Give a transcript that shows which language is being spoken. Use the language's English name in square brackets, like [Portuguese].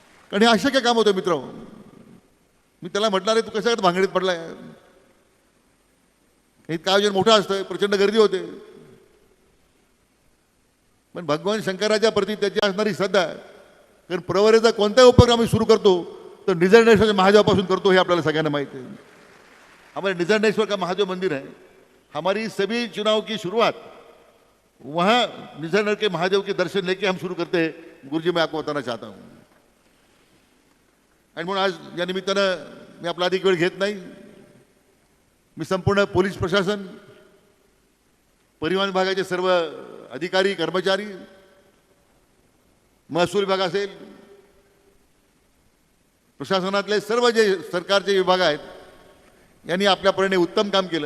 [Marathi] कारण हे अशक्य काम होतं मित्र. मी त्याला म्हटणार आहे, तू कशा भांगडीत पडलाय? इतकं आयोजन मोठं असतं, प्रचंड गर्दी होते, पण भगवान शंकराच्या प्रती त्याची असणारी श्रद्धा. कारण प्रवरेचा कोणताही उपक्रम आम्ही सुरू करतो तर निझरनेश्वरच्या महादेवापासून करतो, हे आपल्याला सगळ्यांना माहिती है. [Hindi] हमारे निझरनेश्वर का महादेव मंदिर है. हमारी सभी चुनाव की शुरुआत वहाँ निझरनेश्वर के महादेव के दर्शन लेके हम शुरू करते हैं. गुरुजी, मैं आपको बताना चाहता हूँ. [Marathi] आणि म्हणून आज या निमित्तानं मी आपला अधिक वेळ घेत नाही. मी संपूर्ण पोलीस प्रशासन, परिवहन विभागाचे सर्व अधिकारी कर्मचारी, महसूल विभाग असेल, प्रशासनातले सर्व जे सरकारचे विभाग आहेत, यांनी आपल्यापरीने उत्तम काम केलं.